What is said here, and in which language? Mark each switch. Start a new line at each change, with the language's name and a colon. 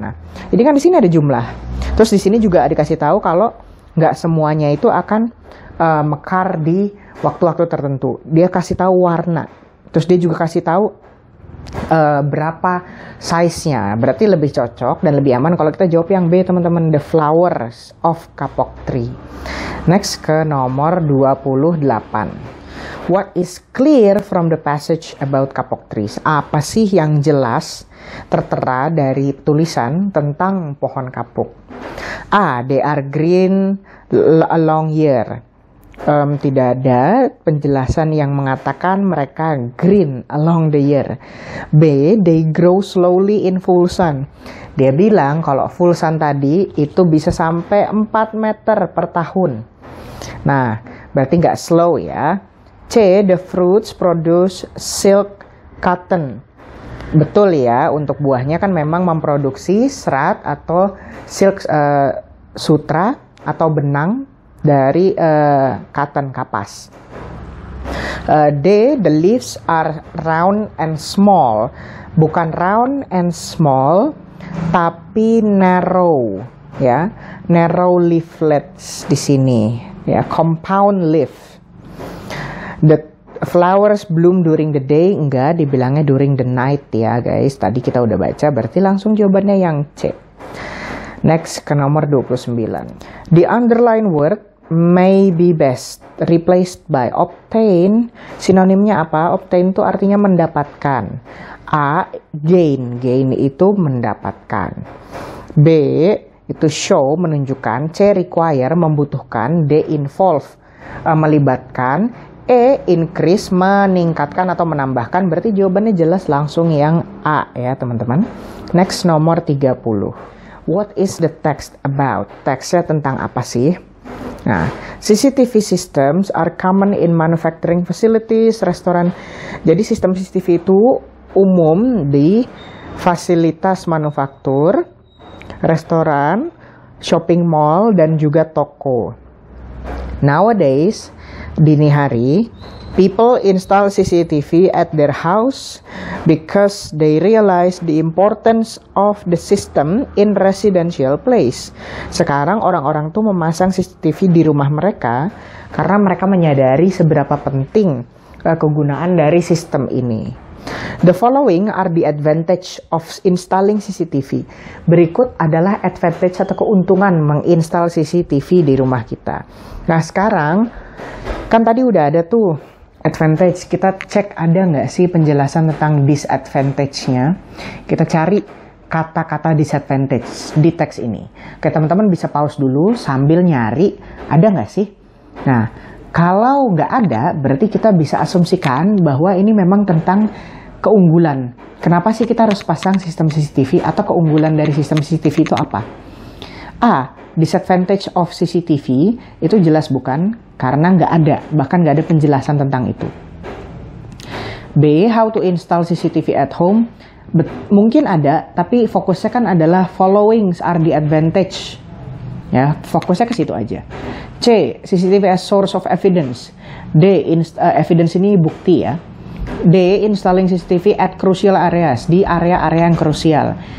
Indonesian: Nah, ini kan di sini ada jumlah. Terus di sini juga dikasih tahu kalau nggak semuanya itu akan mekar di waktu-waktu tertentu. Dia kasih tahu warna. Terus dia juga kasih tahu berapa size-nya. Berarti lebih cocok dan lebih aman kalau kita jawab yang B, teman-teman.
English: The flowers of kapok tree. Next
Indonesian: ke nomor
English: 28. What is clear from the passage about kapok trees?
Indonesian: Apa sih yang jelas tertera dari tulisan tentang pohon kapuk? A.
English: They are green a long year.
Indonesian: Tidak ada penjelasan yang mengatakan mereka
English: green along the year. B. They grow slowly in full sun.
Indonesian: Dia bilang kalau full sun tadi itu bisa sampai 4 meter per tahun. Nah, berarti nggak slow ya.
English: C. The fruits produce silk cotton.
Indonesian: Betul ya, untuk buahnya kan memang memproduksi serat atau silk sutra atau benang dari cotton, kapas. D.
English: The leaves are round and small. Bukan round and small, tapi narrow. ya. Narrow leaflets di sini, ya. Compound leaf. The flowers bloom during the day,
Indonesian: enggak, dibilangnya
English: during the night ya guys.
Indonesian: Tadi kita udah baca, berarti langsung jawabannya yang C. Next ke nomor 29.
English: The underlined word may be best replaced by obtain.
Indonesian: Sinonimnya apa? Obtain itu artinya mendapatkan. A, gain. Gain itu mendapatkan. B, itu show, menunjukkan. C, require, membutuhkan. D, involve, melibatkan. E, increase, meningkatkan atau menambahkan. Berarti jawabannya jelas langsung yang A ya teman-teman.
English: Next
Indonesian: nomor
English: 30. What is the text about?
Indonesian: Teksnya tentang apa sih?
English: Nah, CCTV systems are common in manufacturing facilities, restoran.
Indonesian: Jadi sistem CCTV itu umum di fasilitas manufaktur, restoran, shopping mall, dan juga toko.
English: Nowadays,
Indonesian: dini hari,
English: people install CCTV at their house because they realize the importance of the system in residential place.
Indonesian: Sekarang orang-orang tuh memasang CCTV di rumah mereka karena mereka menyadari seberapa penting kegunaan dari sistem ini.
English: The following are the advantage of installing CCTV.
Indonesian: Berikut adalah advantage atau keuntungan menginstal CCTV di rumah kita. Nah sekarang, kan tadi udah ada tuh advantage. Kita cek ada nggak sih penjelasan tentang disadvantage-nya. Kita cari kata-kata disadvantage di teks ini. Oke, teman-teman bisa pause dulu sambil nyari, ada nggak sih? Nah, kalau nggak ada, berarti kita bisa asumsikan bahwa ini memang tentang keunggulan. Kenapa sih kita harus pasang sistem CCTV, atau keunggulan dari sistem CCTV itu apa? A,
English: disadvantage of CCTV
Indonesian: itu jelas bukan, karena nggak ada, bahkan nggak ada penjelasan tentang itu.
English: B, how to install CCTV at home.
Indonesian: Mungkin ada, tapi fokusnya kan adalah
English: following are the advantage.
Indonesian: Ya, fokusnya ke situ aja. C,
English: CCTV as source of evidence.
Indonesian: D, evidence ini bukti ya. D,
English: installing CCTV at crucial areas,
Indonesian: di area-area yang krusial.